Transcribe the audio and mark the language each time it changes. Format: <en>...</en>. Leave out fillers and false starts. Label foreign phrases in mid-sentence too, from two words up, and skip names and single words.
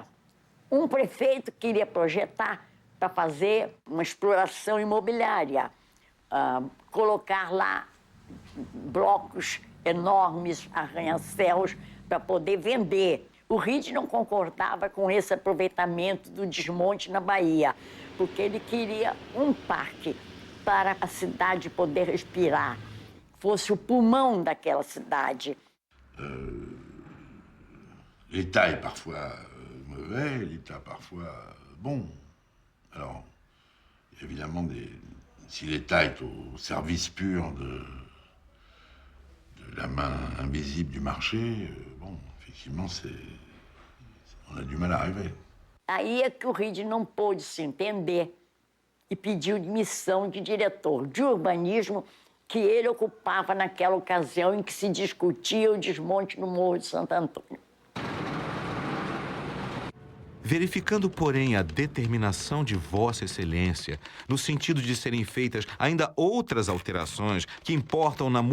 <pt>Um prefeito queria projetar para fazer uma exploração imobiliária, colocar lá blocos enormes, arranha-céus, para poder vender. O Reed não concordava com esse aproveitamento do desmonte na Bahia, porque ele queria um parque para a cidade poder respirar, fosse o pulmão daquela cidade.</pt> <fr>L'État est parfois mauvais, l'État parfois bon. Alors, évidemment, si l'État est au service pur de la main invisible du marché, bon, effectivement, on a du mal à arriver.</fr> <pt>Aí é que o Reed não pôde se entender e pediu demissão de diretor de urbanismo que ele ocupava naquela ocasião em que se discutia o desmonte no Morro de Santo Antônio. Verificando, porém, a determinação de Vossa Excelência, no sentido de serem feitas ainda outras alterações que importam na</pt>